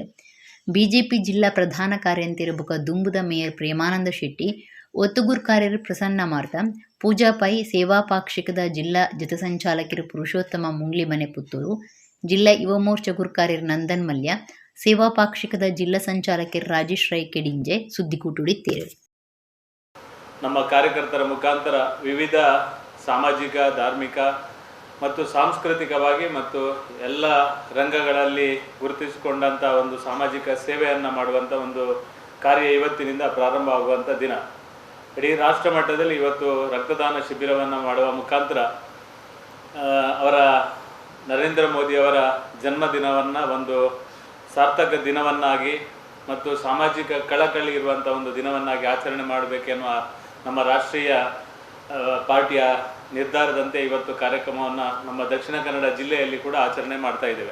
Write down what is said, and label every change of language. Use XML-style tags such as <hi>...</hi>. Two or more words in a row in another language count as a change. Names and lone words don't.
<tcy>ಬಿಜೆಪಿ ಜಿಲ್ಲಾ ಪ್ರಧಾನ ಕಾರ್ಯಂತರ ಬುಕ ದುಂಬುದ ಮೇಯರ್ ಪ್ರೇಮಾನಂದ ಶೆಟ್ಟಿ, ಒತ್ತುಗುರ್ ಕಾರ್ಯರು ಪ್ರಸನ್ನ ಮಾರ್ತ, ಪೂಜಾ ಪೈ ಸೇವಾ ಪಾಕ್ಷಿಕದ ಜಿಲ್ಲಾ ಜತಸಂಚಾಲಕರು ಪುರುಷೋತ್ತಮ ಮುಂಗ್ಲಿಮನೆ ಪುತ್ತೂರು, ಜಿಲ್ಲಾ ಯುವ ಮೋರ್ಚಾ ಗುರ್ಕಾರ್ಯರು ನಂದನ್ ಮಲ್ಯ, ಸೇವಾ ಪಾಕ್ಷಿಕದ ಜಿಲ್ಲಾ ಸಂಚಾಲಕರು ರಾಜೇಶ್ ರೈ ಕೆಡಿಂಜೆ ಸುದ್ದಿಕೂಟುಡಿದ್ದೇರು.</tcy> <kn>ನಮ್ಮ ಕಾರ್ಯಕರ್ತರ ಮುಖಾಂತರ ವಿವಿಧ ಸಾಮಾಜಿಕ, ಧಾರ್ಮಿಕ ಮತ್ತು ಸಾಂಸ್ಕೃತಿಕವಾಗಿ ಮತ್ತು ಎಲ್ಲ ರಂಗಗಳಲ್ಲಿ ಗುರುತಿಸಿಕೊಂಡಂಥ ಒಂದು ಸಾಮಾಜಿಕ ಸೇವೆಯನ್ನು ಮಾಡುವಂಥ ಒಂದು ಕಾರ್ಯ ಇವತ್ತಿನಿಂದ ಪ್ರಾರಂಭ ಆಗುವಂಥ ದಿನ. ಇಡೀ ರಾಷ್ಟ್ರ ಮಟ್ಟದಲ್ಲಿ ಇವತ್ತು ರಕ್ತದಾನ ಶಿಬಿರವನ್ನು ಮಾಡುವ ಮುಖಾಂತರ ಅವರ ನರೇಂದ್ರ ಮೋದಿಯವರ ಜನ್ಮದಿನವನ್ನು ಒಂದು ಸಾರ್ಥಕ ದಿನವನ್ನಾಗಿ ಮತ್ತು ಸಾಮಾಜಿಕ ಕಳಕಳಿ ಇರುವಂಥ ಒಂದು ದಿನವನ್ನಾಗಿ ಆಚರಣೆ ಮಾಡಬೇಕೆನ್ನುವ ನಮ್ಮ ರಾಷ್ಟ್ರೀಯ ಪಾರ್ಟಿಯ ನಿರ್ಧಾರದಂತೆ ಇವತ್ತು ಕಾರ್ಯಕ್ರಮವನ್ನು ನಮ್ಮ ದಕ್ಷಿಣ ಕನ್ನಡ ಜಿಲ್ಲೆಯಲ್ಲಿ ಕೂಡ ಆಚರಣೆ ಮಾಡ್ತಾ ಇದ್ದೇವೆ.</kn>